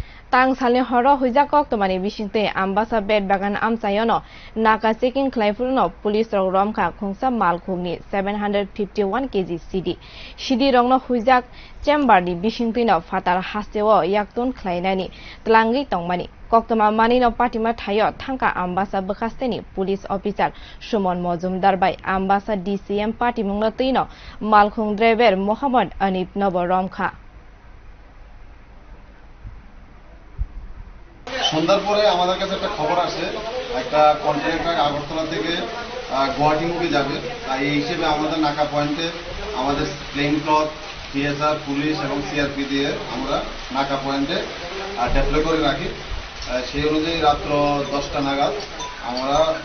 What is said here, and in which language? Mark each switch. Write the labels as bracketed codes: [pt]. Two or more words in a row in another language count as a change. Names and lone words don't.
[trp] tang salni horo hujakok tomani bisingte ambasa bed bagan amsayono naka checking khlaifurno police rok romkha khungsa malkhungni 751 kg cd rongno hujak chamber ni bisingtino fatar hasteo yaktun khlainani tlangi tongmani koktoma manino patima thayo thangka ambasa bkhasteni [en] police officer [trp] Sumon Mojumdar bai ambasa DCM party mungno tino malkhung driver Mohammad Anip Noboromkha [bn] সন্ধ্যার পরে আমাদের কাছে একটা খবর আসে একটা [en] container truck [bn] আগরতলা থেকে গুয়াহাটি মুখে যাবে তাই এই হিসেবে আমাদের নাকা পয়েন্টে আমাদের [en] plain cloth [bn] পিএসআর পুলিশ এবং সিআরপি দিয়ে আমরা নাকা পয়েন্টে ডেপ্লয় করে রাখি সেই অনুযায়ী রাত্র 10টা নাগাদ আমরা